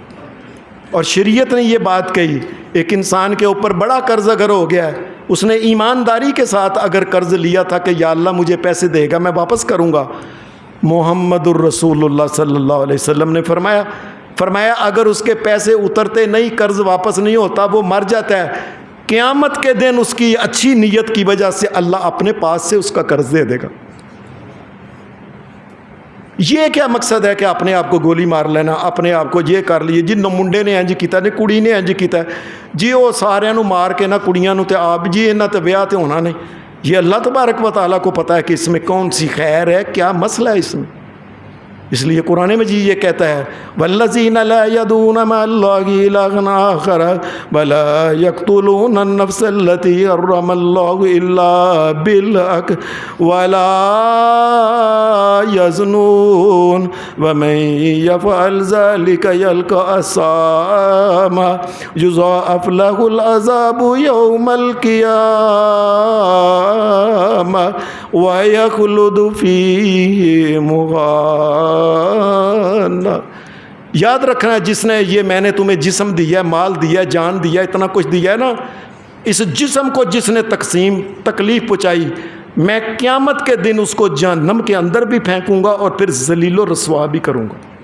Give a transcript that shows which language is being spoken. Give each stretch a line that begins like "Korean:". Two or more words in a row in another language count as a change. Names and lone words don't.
Urdu: اور شریعت نے یہ بات کہی، ایک انسان کے اوپر بڑا قرض اگر ہو گیا ہے، اس نے ایمانداری کے ساتھ اگر قرض لیا تھا کہ یا اللہ مجھے پیسے دے گا میں واپس کروں گا،
Arabic: محمد الرسول اللہ صلی اللہ علیہ وسلم
Urdu: نے فرمایا اگر اس کے پیسے اترتے نہیں، قرض واپس نہیں ہوتا، وہ مر جاتا ہے، قیامت کے دن اس کی اچھی نیت کی وجہ سے اللہ اپنے پاس سے اس کا قرض دے دے گا۔ یہ کیا مقصد ہے کہ اپنے آپ کو گولی مار لینا، اپنے آپ کو یہ کر لیے، جی
Punjabi: منڈے نے انج کیتا نے کڑی نے انج کیتا جی وہ سارے نو مار کے نہ کڑیاں نو تے آپ جی انہاں تے بیاہ تے ہونا نہیں۔
Urdu: یہ اللہ
Arabic: تبارک و تعالیٰ
Urdu: کو پتہ ہے کہ اس میں کون سی خیر ہے، کیا مسئلہ ہے اس میں۔ اس لیے قرآن مجید یہ کہتا ہے
Arabic: والذین لا یدعون مع اللہ الہا آخر ولا یقتلون النفس التي حرم اللہ الا بالحق ولا یزنون ومن یفعل ذلک یلقى اثاما یضاعف له العذاب یوم القیامہ ویخلد فیہ مہانا۔
Urdu: یاد رکھنا جس نے یہ میں نے تمہیں جسم دیا، مال دیا، جان دیا، اتنا کچھ دیا ہے نا، اس جسم کو جس نے تکلیف پہنچائی، میں قیامت کے دن اس کو جہنم کے اندر بھی پھینکوں گا اور پھر ذلیل و رسوا بھی کروں گا۔